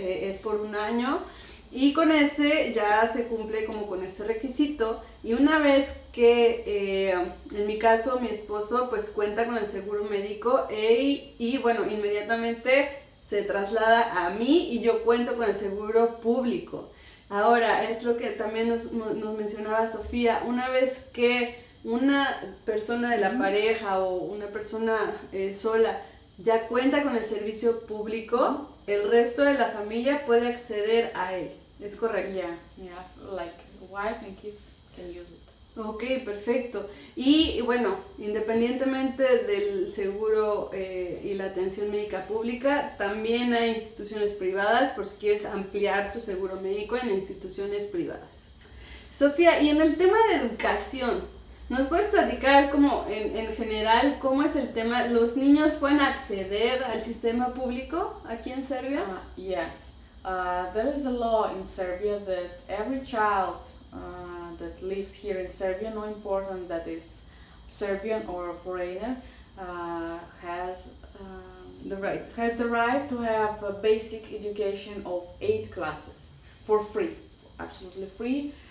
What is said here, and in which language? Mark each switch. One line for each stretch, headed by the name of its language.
Spanish: Es por un año. Y con ese ya se cumple como con ese requisito, y una vez que en mi caso mi esposo pues cuenta con el seguro médico y bueno, inmediatamente se traslada a mí y yo cuento con el seguro público. Ahora, es lo que también nos mencionaba Sofía, una vez que una persona de la pareja o una persona sola ya cuenta con el servicio público, el resto de la familia puede acceder a él. ¿Es correcto?
English: Yeah, like wife and kids can use it.
Spanish: Ok, perfecto. Y bueno, independientemente del seguro y la atención médica pública, también hay instituciones privadas por si quieres ampliar tu seguro médico en instituciones privadas. Sofía, y en el tema de educación, ¿nos puedes platicar como en general cómo es el tema? ¿Los niños pueden acceder al sistema público aquí en Serbia?
English: Yes. There is a law in Serbia that every child that lives here in Serbia, no important that is Serbian or a foreigner, has the right to have a basic education of 8 classes for free, absolutely free.